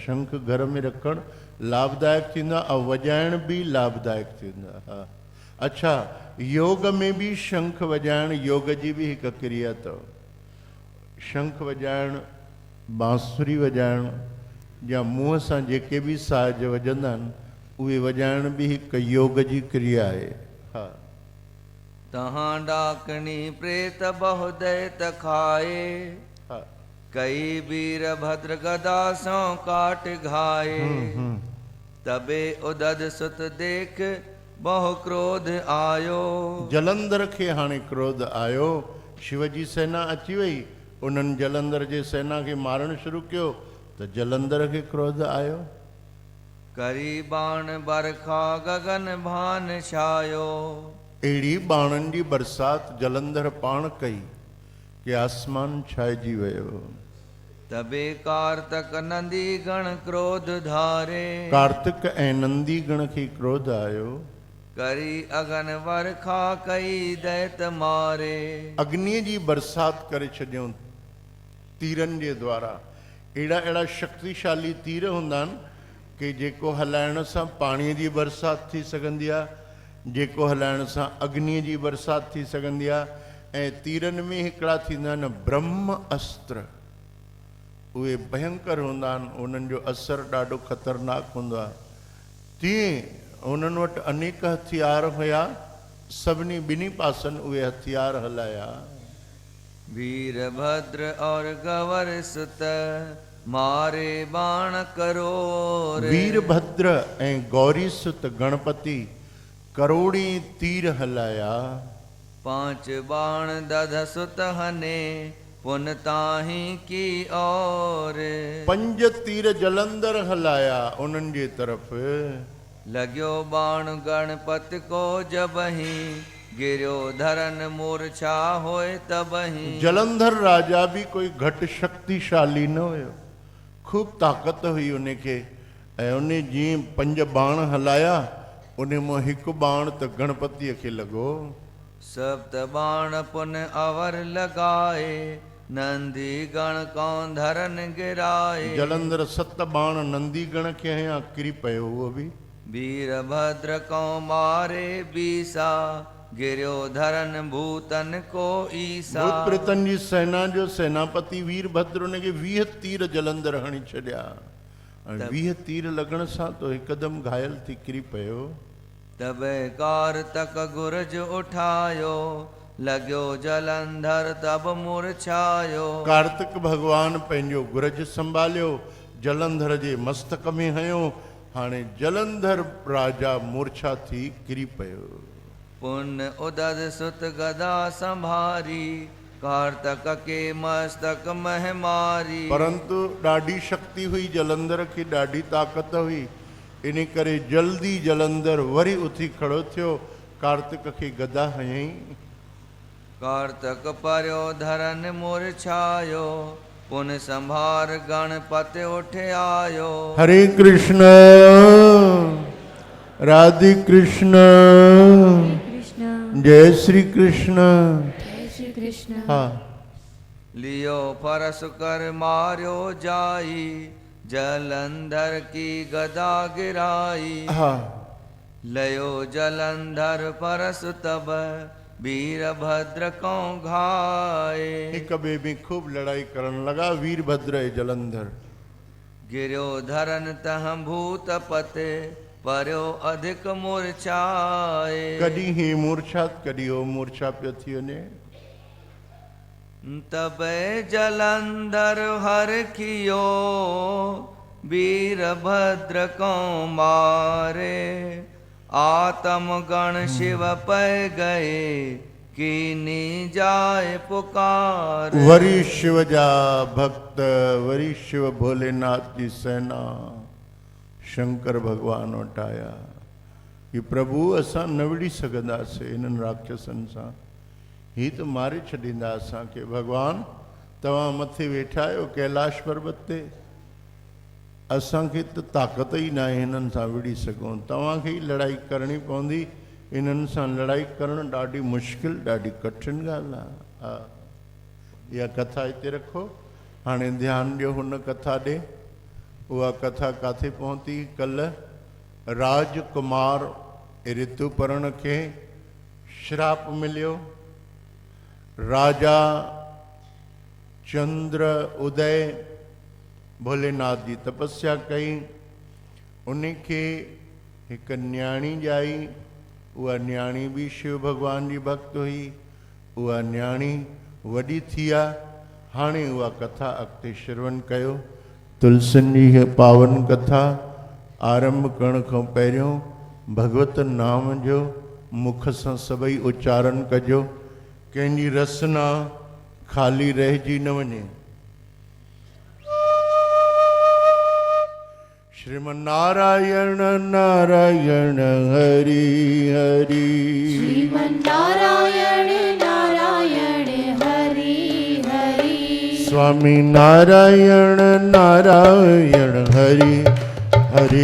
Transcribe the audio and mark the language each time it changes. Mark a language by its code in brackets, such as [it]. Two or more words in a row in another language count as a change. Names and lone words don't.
[sd] शंख घर में रखणु लाभदायक थींदो आहे ऐं वॼाइण बि लाभदायक थींदो आहे। हा, अच्छा, योग में बि शंख वॼाइण योग जी बि हिकु क्रिया अथव। शंख वॼाइण, बांसुरी वॼाइण या मुंहं सां जेके बि साज वॼंदा आहिनि, उहे वॼाइण बि हिकु योग जी क्रिया आहे। हा, [bra] तहां डाकणी प्रेत बहु दैत खाए। [sd] हा, [bra] कई वीर भद्र गदा सौ काट घाए। तबे उदद सुत देख बहु क्रोध आयो। [sd] जलंधर खे हाणे क्रोध आयो। शिव जी सेना अची वई, उन्हनि जलंधर जे सेना खे मारणु शुरू कयो, त जलंधर खे क्रोध आयो। [bra] करी बाण बरखा गगन भान छायो। [sd] अहिड़ी बाणनि जी बरसात जलंधर पाण कई कि आसमान छाइजी वियो। [bra] तबे कारतक नंदी गण क्रोध धारे। [sd] कार्तिक ऐं नंदी गण खे क्रोध आयो। [bra] करी अगन वरखा कई दैत मारे। [sd] अग्नीअ जी बरसात करे छॾियऊं तीरनि जे द्वारा। अहिड़ा अहिड़ा शक्तिशाली तीर हूंदा आहिनि कि जेको हलाइण सां पाणीअ जी बरसात थी सघंदी आहे, जेको हलाइण सां अग्नीअ जी बरसात थी सघंदी आहे। ऐं तीरनि में हिकिड़ा थींदा आहिनि ब्रह्म अस्त्र, उहे भयंकर हूंदा आहिनि, उन्हनि जो असरु ॾाढो ख़तरनाक हूंदो आहे। तीअं उन्हनि वटि अनेक हथियार हुया, सभिनी ॿिन्ही पासनि उहे हथियार हलाया। [bra] वीरभद्र और गवर सुत मारे बाण करोड़। [sd] वीरभद्र ऐं गौरी सुत गणपति करोड़ी तीर हलाया। [bra] 5 बाण दध सुत हने पुन ताही की और। [sd] 5 तीर जलंधर हलाया उन्हनि जे तरफ़। [bra] लग्यो बाण गणपति को जबही गिरियो धरन मूर्छा होए तबही। [sd] जलंधर राजा भी कोई घट शक्तिशाली न हुयो, खूब ताक़त हुई उनखे। ऐं उन जीअं 5 बाण हलाया, उन मां हिकु बाण त गणपतिअ खे लॻो। [bra] सप्त बाण पुन अवर लगाए नंदी गण कौं धरन गिराए। [sd] जलंधर 7 बाण नंदी गण खे हयां, किरी पियो उहो बि। [bra] वीरभद्र को मारे बीसा गिरियो धरन भूतन को ईसा। [sd] भूत प्रेतन जी सेना जो सेनापति वीरभद्र उनखे 20 तीर जलंधर हणी छॾिया। 20 तीर लॻण सां तो हिकदमि घायल थी किरी पियो। [bra] तब कारतक गुरज उठायो लॻियो जलंधर तब मूर्छायो। [sd] कार्तिक भगवान पंहिंजो गुरज संभालियो, जलंधर जे मस्तक में हयो। हाणे जलंधर राजा मूर्छा थी किरी पियो। [bra] पुन उदद सुत गदा संभारी कार्तक के मस्तक मह मारी। [sd] परंतु ॾाढी शक्ति हुई जलंधर खे, ॾाढी ताक़त हुई, इन करे जल्दी जलंधर वरी उथी खड़ो थियो, कार्तिक खे गदा हयईं। [bra] कार्तक पर्यो धरन मूर्छायो, पुन संभार गणपति उठ आयो। [sa] हरे कृष्ण राधे कृष्ण जय श्री कृष्ण। [sd] हाँ [bra] लियो फरस कर मार्यो जाई, जलंधर की गदा गिराई। [sd] हाँ [bra] लयो जलंधर परस तब, वीरभद्र को घाए। [sd] एक ॿिए में खूब लड़ाई करण लगा वीरभद्र ऐं जलंधर। [bra] गिर्यो धरन तह भूत पते, पर्यो अधिक मूर्छाए। [sd] कॾहिं ही मूर्छा कॾहिं हो मूर्छा पियो थी वञे। [bra] तबे जलंधर हर कियो, वीरभद्र को मारे। आत्म गण शिव पै गए, कीनी जाए पुकार। [sd] वरी शिव जा भक्त, वरी शिव भोलेनाथ जी सेना शंकर भगवान वटि आया कि प्रभु असां न विड़ी सघंदासीं इन्हनि राक्षसनि सां, ही त मारे छॾींदा असांखे। भगवान तव्हां मथे वेठा आहियो कैलाश पर्वत ते, असांखे त ताक़त ई न आहे हिननि सां विड़ी सघूं, तव्हांखे ई लड़ाई करणी पवंदी। इन्हनि सां लड़ाई करणु ॾाढी मुश्किल, ॾाढी कठिन ॻाल्हि आहे। हा इहा कथा हिते रखो, हाणे ध्यानु ॾियो हुन कथा ॾे। उहा कथा किथे पहुती? कल्ह राजकुमार ऋतुपर्ण खे श्राप मिलियो। राजा चंद्र उदय भोलेनाथ जी तपस्या कई, उनखे हिकु न्याणी ॼाई। उहा न्याणी बि शिव भगवान जी भक्त हुई। उहा न्याणी वॾी थी आहे। हाणे उहा कथा अॻिते श्रवण कयो। तुलसियुनि जी पावन कथा आरंभ करण खां पहिरियों भगवत नाम जो मुख सां सभई उच्चारण कजो, कंहिंजी रसना ख़ाली रहिजी न वञे। [sa] श्रीमन्नारायण नारायण हरि हरि, श्रीमन्नारायण नारायण हरि हरि, स्वामी नारायण नारायण हरि हरि,